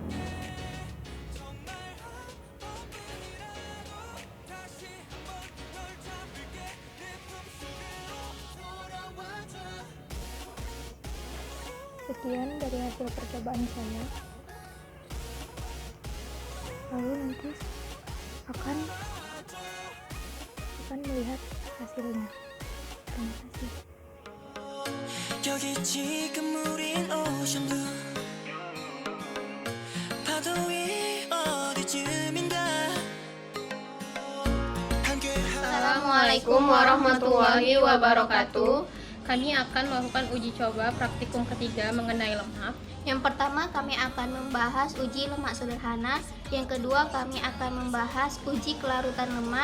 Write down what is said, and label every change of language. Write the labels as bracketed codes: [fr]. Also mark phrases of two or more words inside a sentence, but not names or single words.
[id] Sekian dari hasil percobaan saya. Lalu nanti akan melihat hasilnya. Terima kasih. [ko] 여기 지금 우린 오션뷰 파도 위 어디쯤인가 [ar] السلام عليكم ورحمة الله وبركاته. [id] Kami akan melakukan uji coba praktikum ketiga mengenai lemak. Yang pertama, kami akan membahas uji lemak sederhana. Yang kedua, kami akan membahas uji kelarutan lemak.